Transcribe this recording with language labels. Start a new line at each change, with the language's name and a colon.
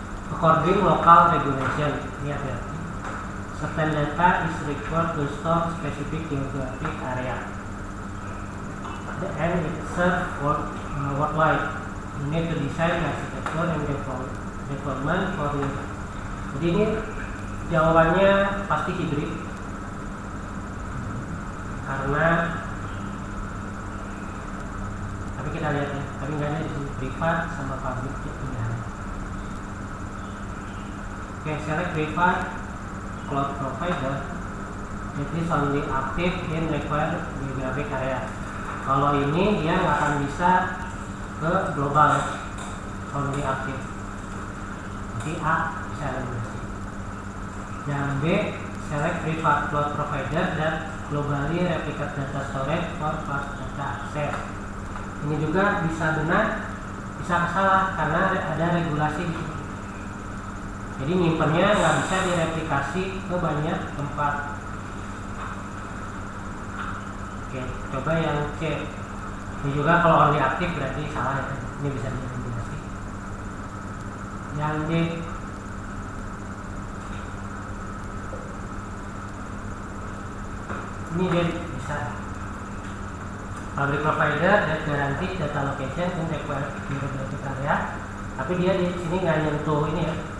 English: According local regulation,
Indonesian: lihat ya.
English: Certain data is required to store specific geographic area. And it serves worldwide. You need to design architecture and deployment for it.
Indonesian: Jadi ini jawabannya pasti hybrid. Karena tapi kita lihat ya, tapi nggak ada di sini privat sama public ya.
English: Okay, select privat cloud provider. It is only active in required geographic area.
Indonesian: Kalau ini dia nggak akan bisa ke global,
English: only active.
Indonesian: Jadi A bisa eliminasi. Yang B,
English: select privat cloud provider that globally replicate data storage for fast data access.
Indonesian: Ini juga bisa benar, bisa salah karena ada regulasi di sini. Jadi nyimpennya nggak bisa direplikasi ke banyak tempat. Oke, coba yang C. Ini juga kalau only aktif berarti salah ya. Ini bisa dieliminasi. Yang D. Ini D bisa.
English: Public provider that guarantee data location in required geographic area.
Indonesian: Tapi dia di sini nggak nyentuh ini ya.